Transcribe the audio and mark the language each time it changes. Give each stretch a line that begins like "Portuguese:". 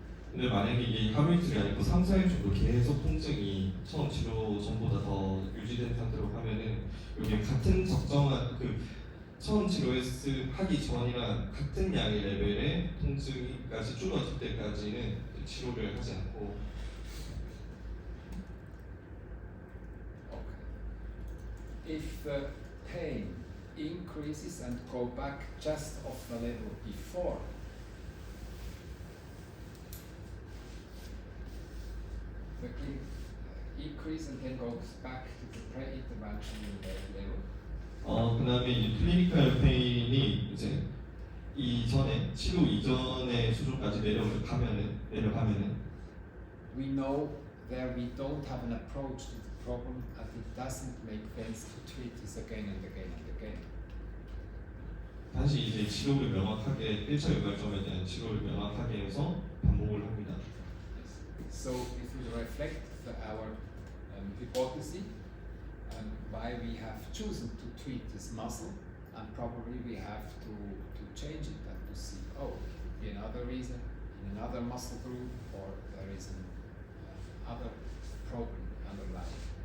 Korean: 근데 만약에 이게 하루 이틀이 아니고 3, 4일 정도 계속 통증이 처음 치료 전보다 더 유지된 상태로 하면은 여기 같은 적정한 그 처음 하기 전이랑 같은 양의 레벨의 통증이까지 줄어들 때까지는 치료를 하지 않고.
English: Okay. If the pain increases and go back just off the level before, the increase and then goes back to the pre-intervention level.
Korean: 그다음에 이 클리니컬 페인이 이제 이전에 치료 이전의 수준까지 내려가면은
English: We know that we don't have an approach to the problem and it doesn't make sense to treat this again and again and again.
Korean: 다시 이제 치료를 명확하게 1차 유발점에 대한 치료를 명확하게 해서 반복을 합니다.
English: So if we reflect our hypothesis why we have chosen to treat this muscle, and probably we have to change it and to see, be another reason in another muscle group, or there is an other problem underlying.